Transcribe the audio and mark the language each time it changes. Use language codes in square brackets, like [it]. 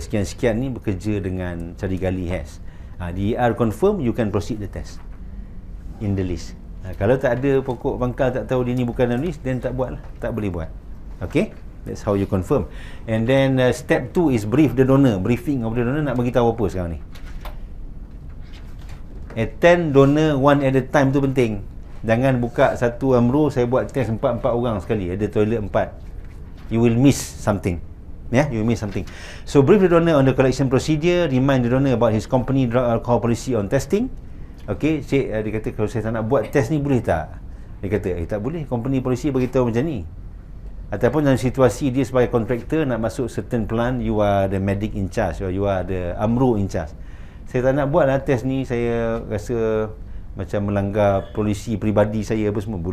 [ms] sekian-sekian ni bekerja dengan cari gali has. [en] DER confirm, you can proceed the test in the list. [ms] Kalau tak ada pokok pangkal, tak tahu dia ni bukan dalam list, then tak buat lah, tak boleh buat. [en] Okay, that's how you confirm. And then step 2 is brief the donor. [ms] Briefing of the donor, nak bagi tahu apa sekarang ni. [en] Attend donor one at a time [ms] tu penting. Jangan buka satu amro, saya buat test 4 orang sekali, ada toilet 4. [en] You will miss something. You will miss something. So brief the donor on the collection procedure, remind the donor about his company drug alcohol policy on testing. [ms] Okay, cik, dia kata kalau saya tak nak buat test ni boleh tak? Dia kata, tak boleh, company policy beritahu macam ni. Ataupun dalam situasi dia sebagai kontraktor nak masuk certain plant, [en] you are the medic in charge, [ms] or you are the amro in charge. Saya tak nak buat lah test ni, saya rasa macam melanggar polisi peribadi saya apa semua.